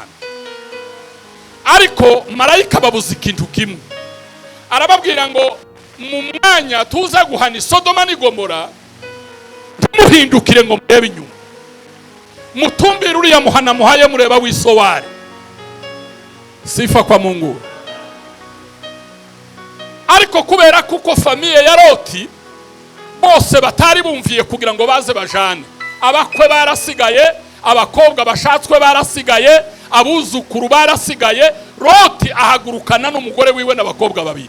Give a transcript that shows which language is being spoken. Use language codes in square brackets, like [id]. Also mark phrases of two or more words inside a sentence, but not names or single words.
[rw] Ariko marayika babuze ikintu kimwe, arababwira ngo mu mwanya tuza guhana Sodoma n'Igomora muhindukire ngo murebe inyuma, mutumbire uriya muhana muhaye mureba w'isowari. [sw] Sifa kwa Mungu. [rw] Ariko kubera kuko famiye ya Loti bose batari bumviye kugira ngo baze bajane, abakwe barasigaye, abakobwa bashatswe barasigaye, abuzukuru barasigaye, Loti ahagurukana n'umugore wiwe n'abakobwa babiri.